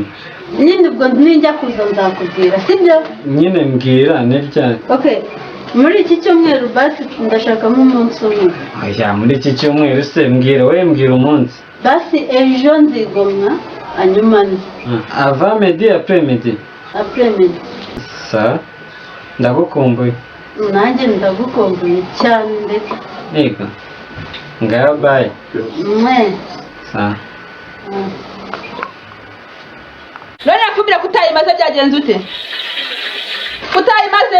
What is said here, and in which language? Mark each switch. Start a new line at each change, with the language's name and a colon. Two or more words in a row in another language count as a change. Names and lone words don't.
Kinyarwanda: Nyine ubwo ninjya kuza nzakubwira, sibyo? Nyine mbwira ni ryari. Okay. Muri iki cyumweru basi ndashakamo umunsi umwe. Oya, muri iki cyumweru se mbwira mbwira umunsi. Basi ejo nzigomwa hanyuma ni.
French: Ava midi après midi. Après midi.
Kinyarwanda: Sa ndagukumbuye. Nanjye ndagukumbuye cyane ndetse. Yego. Ngaho bye. Mwe. Sa. None nakubwira kutayimaze byagenze ute? Kutayimaze?